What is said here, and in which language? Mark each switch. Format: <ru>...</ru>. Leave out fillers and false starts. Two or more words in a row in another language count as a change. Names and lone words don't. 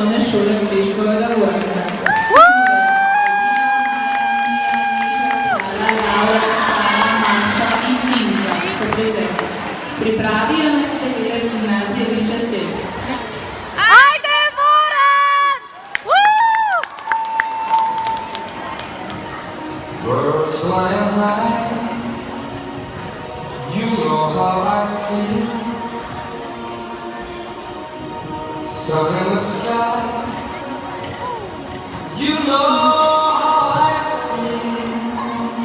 <sl>šole Briškega Gorca. Pripravijo nas dekle z gimnazije Viča Svet. Ajde, Borac!</sl> <en>Birds flying high, you know how I feel. Sun in the sky, you know how I feel.</en>